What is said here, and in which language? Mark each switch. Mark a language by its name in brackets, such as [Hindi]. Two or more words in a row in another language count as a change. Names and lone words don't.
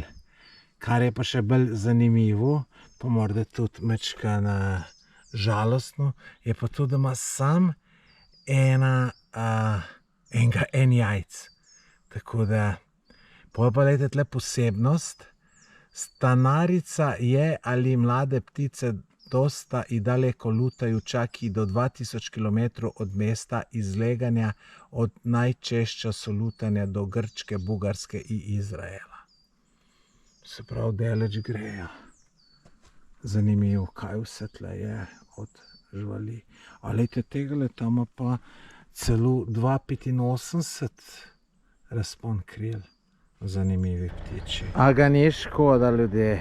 [Slovenian] Kar je pa še bolj zanimivo, pa morda tudi majčkeno žalostno, je pa to, da ima sam en jajc. Tako da, pol pa lejte tle posebnost. [Serbian] Stanarica je ali mlade ptice dosta i daleko lutaju, čak i do 2000 km od mesta izleganja, od najčešća so lutanja do Grčke, Bugarske i Izraela. [Slovenian] Se pravi, deleč grejo. Zanimivo, kaj vse tle je od živali. A lejte, tegale tam pa celo 2,85 razpon kril. Zanimivi ptiči. A ga ni škoda, ljudje.